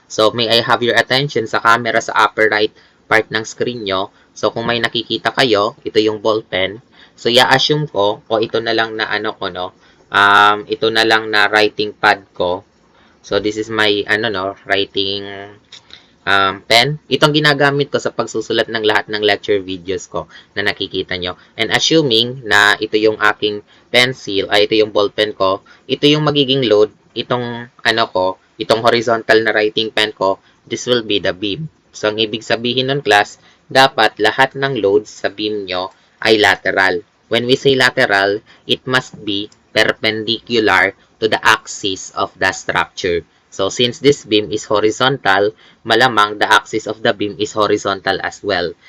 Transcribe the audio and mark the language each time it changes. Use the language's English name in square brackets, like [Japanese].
[Filipino] So, [English] may I have your attention [Filipino] sa camera sa upper right part ng screen nyo. So, kung may nakikita kayo, ito yung ballpen. So, i-assume ko, o ito na lang na ano ko, no? Ito na lang na writing pad ko. [English] So, this is my, writing pen. [Filipino] Itong ginagamit ko sa pagsusulat ng lahat ng lecture videos ko na nakikita nyo. And assuming na ito yung aking pencil, ito yung ballpen ko, ito yung magiging load, itong itong horizontal na writing pen ko, [English] this will be the beam. [Filipino] So, ang ibig sabihin nun, class, dapat lahat ng loads sa beam nyo ay lateral. [English] When we say lateral, it must be perpendicular to the axis of the structure. So, since this beam is horizontal, malamang the axis of the beam is horizontal as well.